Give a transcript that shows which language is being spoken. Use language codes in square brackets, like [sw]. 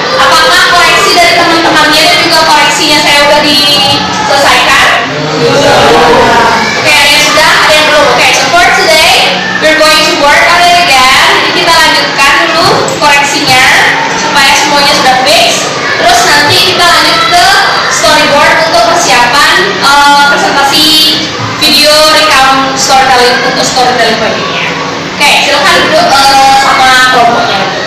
[id] Apakah koreksi dari teman-temannya dan juga koreksinya saya udah diselesaikan? Oke, ada yang sudah, ada yang belum. [en] Oke, so for today we're going to work on it again. [id] Jadi kita lanjutkan dulu koreksinya supaya semuanya sudah fix. Terus nanti kita lanjut ke storyboard untuk persiapan presentasi video recount storytelling untuk storytelling projectnya. Oke, silakan duduk sama kelompoknya.